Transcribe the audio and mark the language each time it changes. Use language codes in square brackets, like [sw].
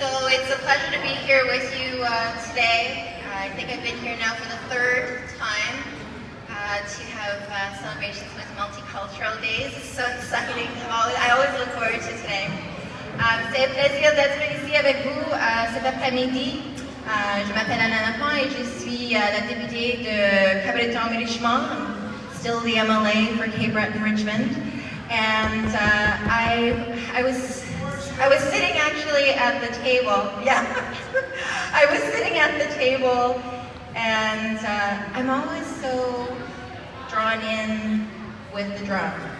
[en] it's a pleasure to be here with you today. I think I've been here now for the third time to have celebrations with Multicultural Days. It's so exciting. I always look forward to today. [fr] C'est un plaisir d'être ici avec vous cet après-midi. Je m'appelle Anna Lapin et je suis la députée de Cabreton-Richmond, [en] still the MLA for Cape Breton-Richmond. And I was sitting actually at the table. Yeah, I was sitting at the table, and I'm always so drawn in with the drum.